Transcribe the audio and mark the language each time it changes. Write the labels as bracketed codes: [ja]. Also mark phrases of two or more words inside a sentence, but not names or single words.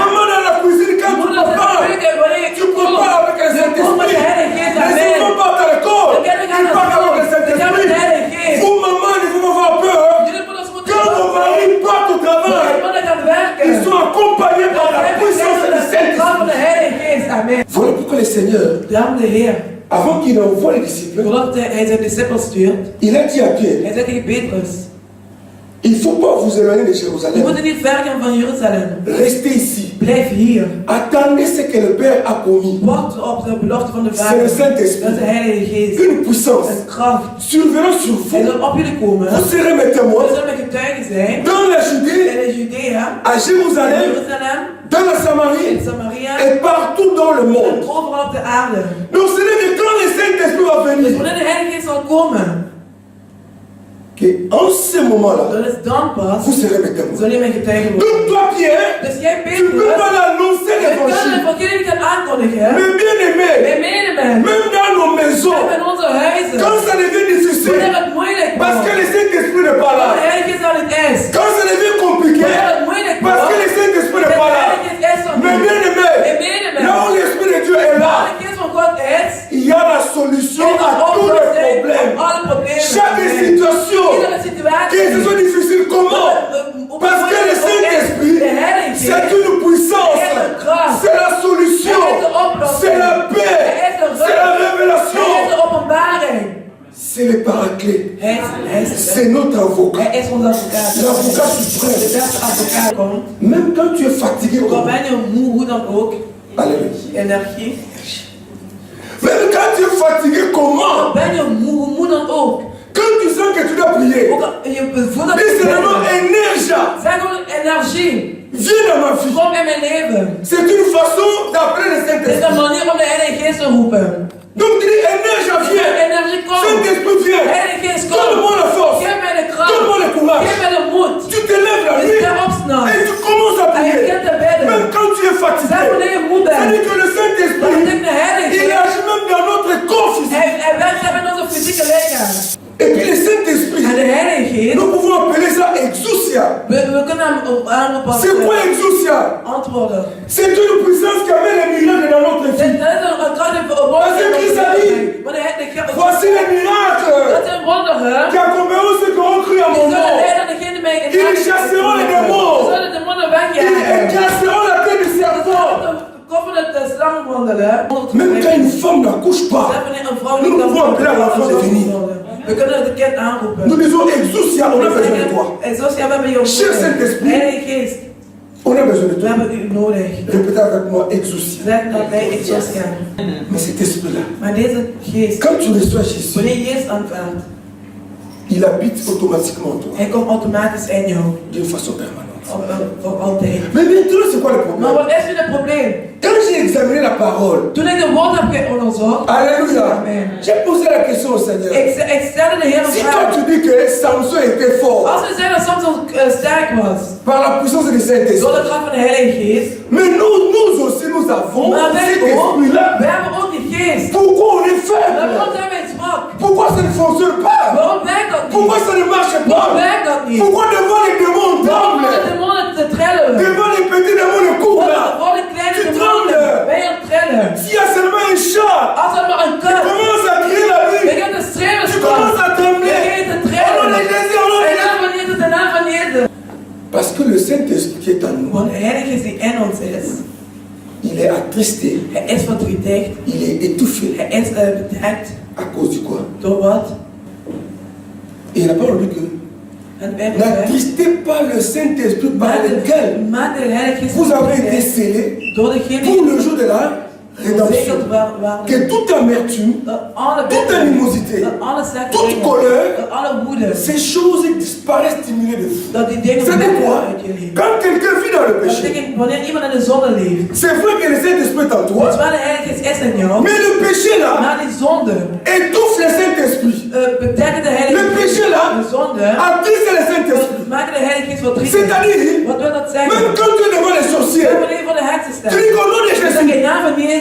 [fr] maman dans la cuisine, quand tu [nl] Moeder zit [fr] prépares, [nl] te keuken, wanneer [fr] tu prépares avec le [nl] je kom met de [fr] Saint-Esprit. [nl] Heilige Geest [fr] Les [nl] aan [fr] enfants [nl] mij. [fr] partent à l'école, [nl] De kinderen gaan [fr] ils partent avec le [nl] naar school. Ze gaan met de [fr] Saint-Esprit. [nl] Heilige Geest. [fr] Vous, maman, il faut pas avoir peur. [nl] Jullie moeders moeten [fr] Quand vos maris partent au travail, [nl] Mijn mannen gaan werken. [fr] ils sont accompagnés par la puissance du [nl] van de [fr] Saint-Esprit. [nl] Heilige Geest. [fr] Amen. Voilà pourquoi le Seigneur, [nl] Daarom de Heer, [fr] avant qu'il envoie les disciples, [nl] voordat hij zijn discipels stuurt, [fr] il a dit à Pierre, [nl] hij zegt tegen Petrus, [fr] il ne faut pas vous éloigner de [nl] je [fr] Jérusalem. [nl] moet niet ver gaan van Jeruzalem. [fr] Restez ici. [nl] Blijf hier. [fr] Attendez ce que le Père a promis. [nl] Wacht op de belofte van de [fr] C'est [nl] Vader. [fr] le [nl] Dat [fr] Saint-Esprit. [nl] is de Heilige Geest. [fr] Une puissance [nl] Een kracht. [fr] survenant sur [nl] Hij [fr] vous. [nl] zal op jullie komen. [fr] Vous serez mes [nl] We [fr] témoins [nl] zullen met getuigen zijn. [fr] dans la Judée, [nl] In de Judea, [fr] à [nl] in [fr] Jérusalem, [nl] Jeruzalem, [fr] dans la [nl] in [fr] Samarie [nl] Samaria [fr] et partout dans le [nl] en [fr] monde. [nl] overal op de aarde. [fr] Donc ce n'est que quand le Saint-Esprit va [nl] Dus [fr] venir, [nl] wanneer de Heilige Geest zal komen, [fr] qu'en ce moment-là, [nl] Dan is dan pas. [fr] vous serez mes témoins. [nl] Zullen mijn getuigen worden. [fr] Donc toi, Pierre, [nl] Dus jij [fr] tu ne peux [nl] Petrus. [fr] pas annoncer [nl] Je kan het [fr] l'évangile. [nl] evangelie niet aankondigen. [fr] Mais bien aimé, [nl] Mijn medemensen. [fr] même dans nos maisons, [nl] En in onze huizen. [fr] quand ça devient difficile, [nl] Wanneer het moeilijk [fr] parce que [nl] wordt. [fr] le Saint-Esprit n'est pas [nl] Wanneer de [fr] là, [nl] Heilige Geest al niet is. [fr] quand ça devient compliqué, [nl] Wanneer het moeilijk [fr] parce que [nl] wordt. [fr] le Saint-Esprit [nl] De [fr] n'est pas là, [nl] Heilige Geest is er [fr] mais [nl] niet. [fr] bien aimé, [nl] Mijn medemensen. [fr] là où l'Esprit de Dieu est [nl] Waar [fr] là, [nl] de Geest van God is. [fr] il y a la solution [nl] Er is [fr] à [nl] een [fr] tous les [nl] oplossing [fr] problèmes. [nl] op alle problemen. [fr] Chaque situation [nl] Iedere [fr] qui [nl] situatie. [fr] est soit difficile, comment? Parce que le Saint-Esprit, [nl] De Heilige [fr] c'est [nl] Geest. [fr] une puissance, c'est la solution, c'est la paix, c'est la [nl] Hij [fr] révélation, [nl] is de openbaring. [fr] c'est le paraclet, [nl] Hij is [fr] c'est notre avocat, [nl] Hij is onze advocaat. [fr] l'avocat [nl] De [fr] suprême. [nl] beste advocaat komt. [fr] Même quand tu es fatigué, [nl] Ook al [fr] comme [nl] ben je moe, hoe dan ook. [fr] Alléluia. [nl] Energie. [fr] Même quand tu es fatigué, [nl] Ook [fr] comment? [nl] al ben je moe, hoe moe dan ook. [fr] Quand tu sens que tu dois prier, [nl] Ook al je voelt dat [fr] dis seulement [nl] je [fr] énergie, [nl] zeg gewoon energie. [fr] viens dans ma vie. [nl] Kom in mijn leven. [fr] C'est une façon d'appeler le [nl] Dit is [fr] Saint-Esprit. [nl] een manier om de Heilige Geest te roepen. [fr] Donc tu dis énergie, viens. [nl] Energie kom. [fr] Saint-Esprit, viens. [nl] Heilige Geest kom. [fr] Donne-moi la force. [nl] Geef mij de kracht. [fr] Donne-moi le courage. [nl] Geef mij de moed. [fr] Tu te lèves la [nl] Je [fr] nuit [nl] staat op s'nachts. [fr] et tu commences à [nl] En je [fr] prier. [nl] begint te bidden. [fr] Même quand tu es [nl] Zeg [fr] fatigué. [nl] wanneer je moe [fr] C'est-à-dire [nl] bent. [fr] que le [nl] Dan [fr] Saint-Esprit, [nl] betekent de Heilige [fr] il [nl] Geest. [fr] agit même dans notre corps physique. [nl] Hij werkt zelf in onze fysieke lichaam. [fr] Et puis le Saint-Esprit, [nl] En de Heilige Geest. [fr] nous pouvons appeler ça exousia. [nl] We kunnen hem aanroepen als [fr] C'est quoi exousia? [nl] antwoorden. [fr] C'est une puissance qui amène les miracles dans notre [nl] Dat [fr] vie. [nl] is een kracht die [fr] Parce que Christ a dit, [nl] wanneer hij de kracht. [fr] voici les miracles [nl] Dat zijn wonderen. [fr] qui accompagneront ceux qui auront cru à [nl] Die [fr] mon [nl] zullen [fr] nom. [nl] leiden degene die mij in [fr] Ils chasseront les démons. [nl] Ze zullen demonen [fr] Ils [nl] wegjagen. [fr] écraseront la tête du [nl] Ze [fr] serpent. [nl] zullen koppen de slang wandelen. [fr] Même quand une femme n'accouche pas, [nl] Wanneer een vrouw [fr] nous [nl] niet [fr] pouvons appeler à la femme de venir. [nl] we kunnen het kind aanroepen. [fr] Nous disons exousia, on a besoin de toi. [nl] En zoals jij bij jou [fr] Cher Saint-Esprit. [nl] Heilige Geest, [fr] On a besoin de [nl] we [fr] toi. [nl] hebben u nodig. [fr] Répétez avec moi, exousia. [nl] Zeg dat wij Exousia. [fr] Mais cet esprit-là, [nl] Maar deze geest, [fr] quand tu reçois Jésus, [nl] wanneer je Jezus aanvaardt, [fr] il habite automatiquement en toi, [nl] hij komt automatisch in jou. [fr] d'une façon permanente. [nl] Voor altijd. [fr] Mais maintenant, c'est quoi le [nl] Maar [fr] problème? [nl] wat is nu het probleem? [fr] Quand j'ai examiné la parole, [nl] Toen ik de woord heb onderzocht, [fr] Alléluia, [nl] Amen. [fr] j'ai posé la question au Seigneur. [nl] ik stelde de Heer een [fr] Si toi [nl] vraag. [fr] tu dis que Samson était fort [nl] Als we zeggen dat Samson sterk was, [fr] par la puissance du [nl] door [fr] Saint-Esprit, [nl] de kracht van de Heilige Geest, [fr] mais nous aussi nous avons [nl] maar [fr] cet [nl] wij ook, [fr] esprit-là. [nl] we hebben ook die geest. [fr] Pourquoi on est [nl] Maar [fr] faible? [nl] waarom zijn wij zwak? [fr] Pourquoi ça ne fonctionne pas? [nl] Waarom werkt dat niet? [fr] Pourquoi ça ne marche [nl] Waarom [fr] pas? [nl] werkt dat niet? [fr] Pourquoi devant les démons on [nl] Waarom de [fr] tremble? [nl] demonen te trillen? [fr] Devant les petits démons on court là? [nl] Waarom de kleine [fr] Tu [nl] demonen [fr] trembles. [nl] ben je aan het trillen? [fr] S'il y a seulement un chat, [nl] Als er maar een [fr] tu [nl] kat [fr] commences à crier la nuit. [nl] begint te schreeuwen, [fr] Tu commences à trembler. [nl] begint te [fr] Au nom de [nl] trillen. [fr] Jésus, au nom de [nl] En [fr] Jésus. [nl] naam van Jezus, de naam van Jezus. [fr] Parce que le Saint-Esprit qui est en nous, [nl] Want de Heilige Geest die in ons is, [fr] il est attristé, [nl] hij is verdrietig, [fr] il est étouffé. [nl] hij is bedekt. [fr] À cause du quoi? [nl] Door wat? [fr] Et la parole dit que [nl] En wij hebben [fr] n'attristez pas le Saint-Esprit par lequel [nl] maak de Heilige Geest [fr] vous avez été [nl] verdrietig. [fr] scellés [nl] Door degene [fr] pour le jour de la rédemption. [nl] verzegeld waren. [fr] Que toute amertume, [nl] Dat alle [fr] toute [nl] bitterheid, [fr] animosité, [nl] dat alle slechte [fr] toute [nl] dingen, [fr] colère, [nl] dat alle woede, [fr] ces choses disparaissent diminuées de vous. [nl] dat die dingen [fr] C'est [nl] weggaan [fr] quoi? [nl] uit je leven. [fr] Quand quelqu'un vit dans le [nl] Dat [fr] péché, [nl] betekent wanneer iemand in de zonde leeft, [fr] c'est vrai que le Saint-Esprit est en [nl] dus [fr] toi, [nl] waar de Heilige Geest is in jou, [fr] mais le péché là [nl] na die zonde [fr] étouffe le Saint-Esprit. [nl] betekent de Heilige [fr] Le péché [nl] Geest [fr] là [nl] de zonde, [fr] attriste le Saint-Esprit. [nl] maken de Heilige Geest verdrietig. [fr] C'est-à-dire, [nl] Wat wil dat zeggen? [fr] même quand tu es devant les sorciers, [nl] Wanneer je voor de heksen [fr] tu [nl] staat, [fr] dis qu'au nom de [nl] dan zeg [fr] Jésus, [nl] je naam van Jezus,